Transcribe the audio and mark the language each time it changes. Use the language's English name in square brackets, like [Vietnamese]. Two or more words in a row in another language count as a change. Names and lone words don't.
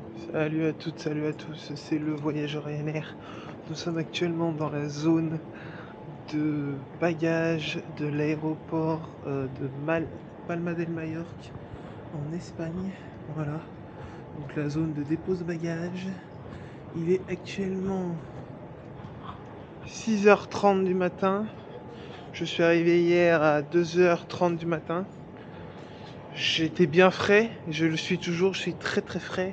[French] Salut à toutes, salut à tous, c'est le voyageur Ryanair. Nous sommes actuellement dans la zone de bagages de l'aéroport de Palma del Mallorca en Espagne. Voilà, donc la zone de dépose bagages. Il est actuellement 6h30 du matin. Je suis arrivé hier à 2h30 du matin. J'étais bien frais, je le suis toujours, je suis très très frais.